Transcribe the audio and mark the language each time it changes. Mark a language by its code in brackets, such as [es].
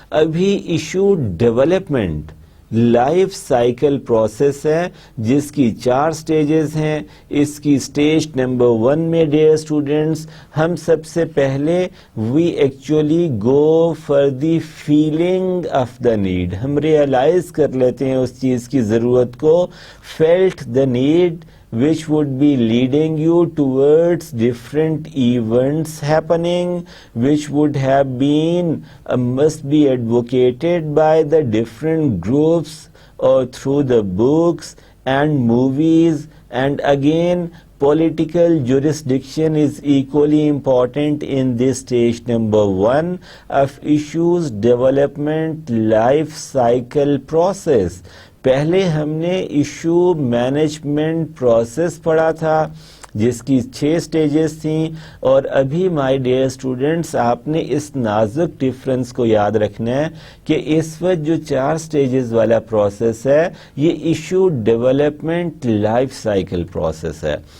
[ur] ابھی issue development life cycle process ہے جس کی 4 سٹیجز ہیں. اس کی سٹیج نمبر 1 میں ڈیئر اسٹوڈنٹس ہم سب سے پہلے [en] We actually go for the feeling of the need. [ur] ہم ریئلائز کر لیتے ہیں اس چیز کی ضرورت کو. [en] Felt the need which would be leading you towards different events happening, which would have been must be advocated by the different groups or through the books and movies. And again, political jurisdiction is equally important in this stage number 1 of issues development life cycle process. [ur] پہلے ہم نے issue management process پڑھا تھا جس کی 6 stages تھیں. اور ابھی مائی ڈیئر اسٹوڈنٹس آپ نے اس نازک ڈفرنس کو یاد رکھنا ہے کہ اس وقت جو 4 سٹیجز والا پروسیس ہے یہ issue development life cycle process ہے.